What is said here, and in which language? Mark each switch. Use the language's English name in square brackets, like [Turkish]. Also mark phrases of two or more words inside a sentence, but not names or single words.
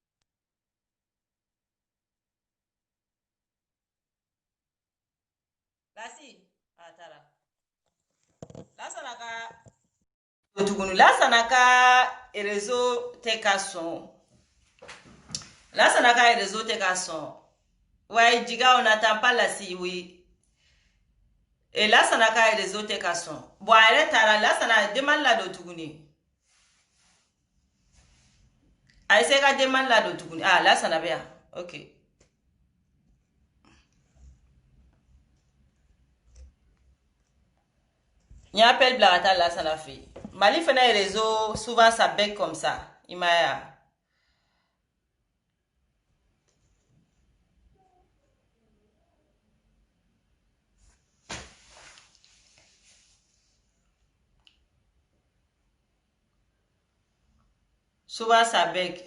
[Bambara] Lasi a taara. Lasana ka tuguni Lasana ka réseau tɛ ka sɔn. Lasana ka réseau tɛ ka sɔn. [French] Ouais, Jiga, on n'attend pas Lassi, oui. [Bambara] Et Lasana ka réseau tɛ ka sɔn. Bon, elle taara Lasana [French] demande la [Bambara] do tuguni. A essayer ka [French] demande la [Bambara] do tuguni. Ah, Lasana bɛ yan. OK. [French] Il y a appel [Bambara] bila ka taa Lasana fɛ yen. [French] Mali fɛnɛ réseau souvent ça bug comme ça. [Bambara] I ma ye wa? [French] Souvent ça bug.